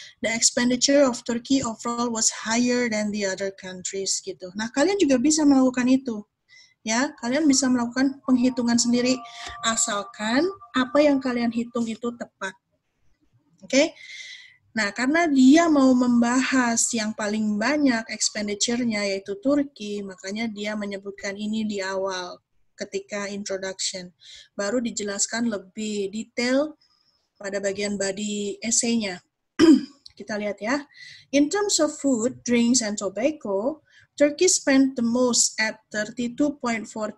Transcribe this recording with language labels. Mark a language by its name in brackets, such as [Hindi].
[English] The expenditure of Turkey overall was higher than the other countries gitu. [Indonesian] Nah, kalian juga bisa melakukan itu. Ya, kalian bisa melakukan penghitungan sendiri asalkan apa yang kalian hitung itu tepat. Oke? Nah, karena dia mau membahas yang paling banyak expenditure-nya yaitu Turki, makanya dia menyebutkan ini di awal ketika introduction. Baru dijelaskan lebih detail pada bagian body essay-nya. Kita lihat ya. [English] In terms of food, drinks, and tobacco, Turkey spent the most at 32.14.